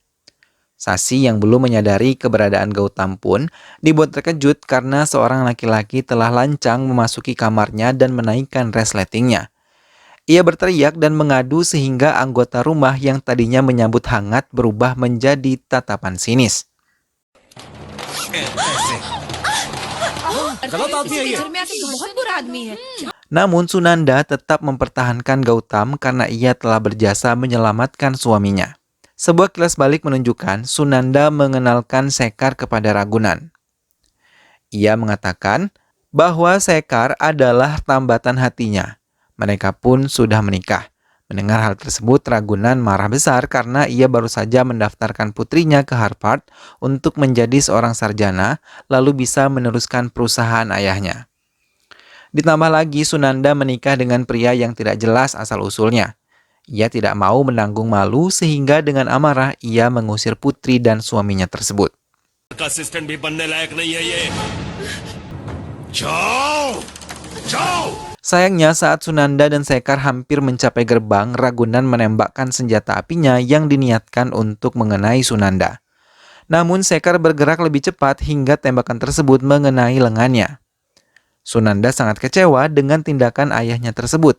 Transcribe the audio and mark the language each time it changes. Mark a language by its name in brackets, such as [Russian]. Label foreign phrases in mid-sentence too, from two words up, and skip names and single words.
[Indonesian] Sasi yang belum menyadari keberadaan Gautam pun dibuat terkejut karena seorang laki-laki telah lancang memasuki kamarnya dan menaikkan resletingnya. Ia berteriak dan mengadu sehingga anggota rumah yang tadinya menyambut hangat berubah menjadi tatapan sinis. [Hindi] घर में आके तो बहुत बुरा आदमी है। [Indonesian] Namun Sunanda tetap mempertahankan Gautam karena ia telah berjasa menyelamatkan suaminya. Sebuah kilas balik menunjukkan Sunanda mengenalkan Sekar kepada Ragunan. Ia mengatakan bahwa Sekar adalah tambatan hatinya. Mereka pun sudah menikah. Mendengar hal tersebut, Ragunan marah besar karena ia baru saja mendaftarkan putrinya ke Harvard untuk menjadi seorang sarjana, lalu bisa meneruskan perusahaan ayahnya. Ditambah lagi, Sunanda menikah dengan pria yang tidak jelas asal-usulnya. Ia tidak mau menanggung malu sehingga dengan amarah ia mengusir putri dan suaminya tersebut. [Hindi] असिस्टेंट भी बनने लायक नहीं है ये। जाओ, जाओ। [Indonesian] Sayangnya saat Sunanda dan Sekar hampir mencapai gerbang, Ragunan menembakkan senjata apinya yang diniatkan untuk mengenai Sunanda. Namun Sekar bergerak lebih cepat hingga tembakan tersebut mengenai lengannya. Sunanda sangat kecewa dengan tindakan ayahnya tersebut.